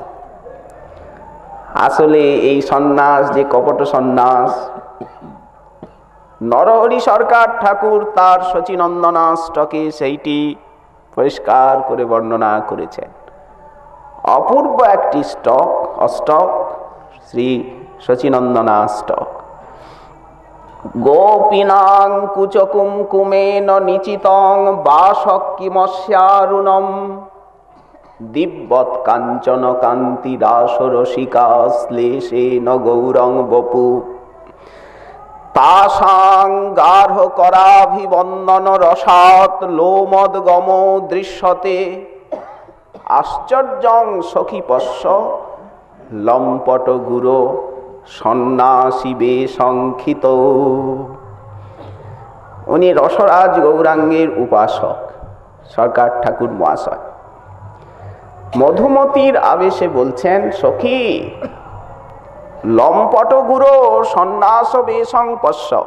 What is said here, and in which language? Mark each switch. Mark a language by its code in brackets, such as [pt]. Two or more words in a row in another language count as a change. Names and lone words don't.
[bn] আসলে এই সন্ন্যাস যে কপট সন্ন্যাস, নরহরি সরকার ঠাকুর তার শচীনন্দনাষ্টকে সেইটি পরিষ্কার করে বর্ণনা করেছেন। অপূর্ব একটি অষ্টক, শ্রী শচীনন্দনাষ্টক। [sa] গোপীনাং কুচকুমকুমেন নিচিতং বাসকীমস্যারুণম, দিব্যৎ কাঞ্চন কান্তি রাসরসিকা শ্লেষেন গৌরং বপু, তাসাং গার্হ করাভিবন্দন রসাৎ লোমদগম দৃশ্যতে, আশ্চর্যং সখী পশ্য লম্পট গুরো সন্ন্যাসী বেশঙ্খিত। [bn] উনি রসরাজ গৌরাঙ্গের উপাসক সরকার ঠাকুর মহাশয় মধুমতির আবেশে বলছেন, [sa] সখী লম্পট গুরো সন্ন্যাস বেশং পশ্য।